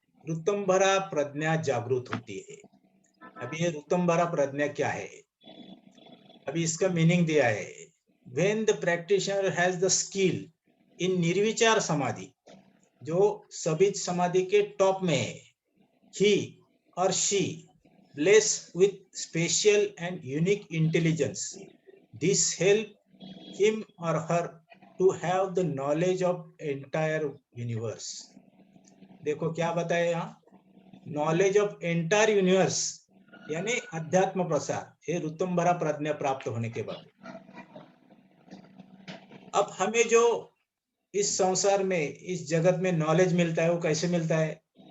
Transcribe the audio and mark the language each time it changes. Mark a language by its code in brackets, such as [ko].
[hi] ऋतंभरा प्रज्ञा जागृत होती है। अभी ये ऋतंभरा प्रज्ञा क्या है? अभी इसका मीनिंग दिया है: [en] when the practitioner has the skill in nirvichara samadhi, [hi] जो सबीज समाधि के टॉप में है, [en] he or she blessed with special and unique intelligence. This help him or her to have the knowledge of entire universe. [hi] देखो क्या बताया यहाँ, [en] knowledge of entire universe [hi] यानी अध्यात्म प्रसार, ये ऋतुंभरा प्रज्ञा प्राप्त होने के बाद। अब हमें जो इस संसार में, इस जगत में नॉलेज मिलता है, वो कैसे मिलता है?